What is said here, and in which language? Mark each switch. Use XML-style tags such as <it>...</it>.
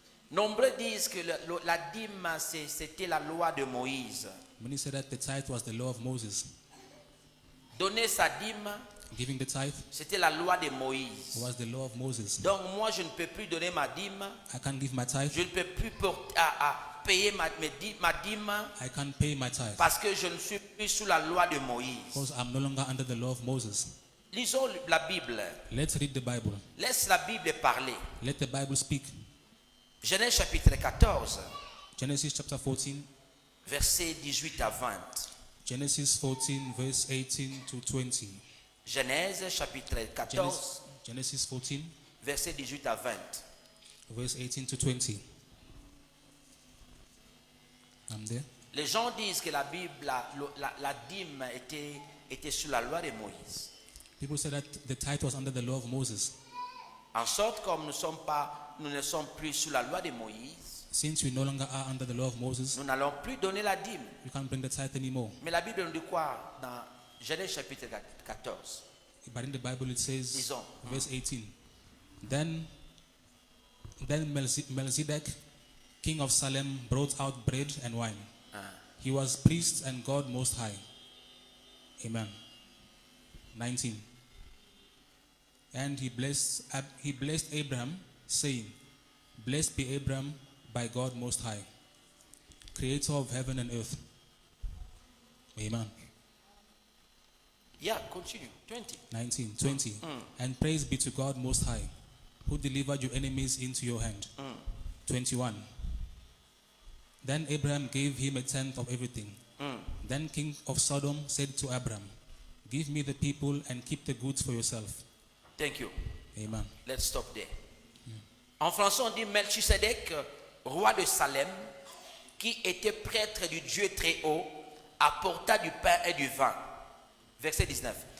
<fr>nombreux disent que la dîme, c'était la loi de Moïse.</fr> <en>many say that the tithe was the law of Moses.</en> <fr>Donner sa dîme,</fr> <en>Giving the tithe</en> <fr>c'était la loi de Moïse.</fr> <en>was the law of Moses.</en> <fr>Donc moi, je ne peux plus donner ma dîme,</fr> <en>I can't give my tithe.</en> <fr>je ne peux plus payer ma dîme</fr> <en>I can't pay my tithe</en> <fr>parce que je ne suis plus sous la loi de Moïse.</fr> <en>because I'm no longer under the law of Moses.</en> <fr>Lisons la Bible.</fr> <en>Let's read the Bible.</en> <fr>Laisse la Bible parler.</fr> <en>Let the Bible speak.</en> <fr>Genèse chapitre 14,</fr> <en>Genesis chapter 14.</en> <fr>versets 18 à 20.</fr> <en>Genesis 14 verse 18 to 20.</en> <fr>Genèse chapitre 14,</fr> <en>Genesis 14</en> <fr>versets 18 à 20.</fr> <en>verse 18 to 20. I'm there.</en> <fr>Les gens disent que la Bible, la dîme était sous la loi de Moïse.</fr> <en>People say that the tithe was under the law of Moses.</en> <fr>En sorte comme nous ne sommes plus sous la loi de Moïse,</fr> <en>Since we no longer are under the law of Moses,</en> <fr>nous n'allons plus donner la dîme.</fr> <en>we can't bring the tithe anymore.</en> <fr>Mais la Bible nous dit quoi dans Genèse chapitre 14?</fr> <en>But in the Bible it says,</en> <fr>Disons.</fr> <en>verse 18, Then Melchizedek, king of Salem, brought out bread and wine. He was priest and God Most High. Amen. 19. And he blessed Abraham, saying, Blessed be Abraham by God Most High, creator of heaven and earth. Amen. Yeah, continue. 20. 19, 20. And praise be to God Most High, who delivered your enemies into your hand. 21. Then Abraham gave him a tenth of everything. Then king of Sodom said to Abraham, Give me the people and keep the goods for yourself. Thank you. Amen. Let's stop there.</en> <fr>En français, on dit Melchisedec, roi de Salem, qui était prêtre du Dieu très haut, apporta du pain et du vin. Verset 19.</fr>